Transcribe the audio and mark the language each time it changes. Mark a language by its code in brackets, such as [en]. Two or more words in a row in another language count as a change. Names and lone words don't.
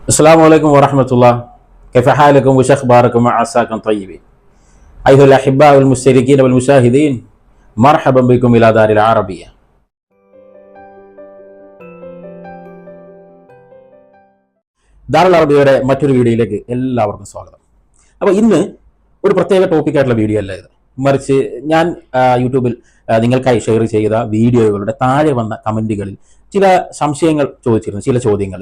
[ar] السلام عليكم ورحمة الله. كيف حالكم وش أخباركم وعساكم طيبين. أيها الأحباء والمشتركين والمشاهدين، مرحبا بكم إلى دار العربية. [ml] ദാറുൽ അറബിയുടെ മറ്റൊരു വീഡിയോയിലേക്ക് എല്ലാവർക്കും സ്വാഗതം. അപ്പോൾ ഇന്ന് ഒരു പ്രത്യേക ടോപ്പിക്കായിട്ടുള്ള വീഡിയോ അല്ല ഇത്, മറിച്ച് ഞാൻ യൂട്യൂബിൽ നിങ്ങൾക്കായി ഷെയർ ചെയ്ത വീഡിയോകളുടെ താഴെ വന്ന കമൻറ്റുകളിൽ ചില സംശയങ്ങൾ ചോദിച്ചിരുന്നു, ചില ചോദ്യങ്ങൾ.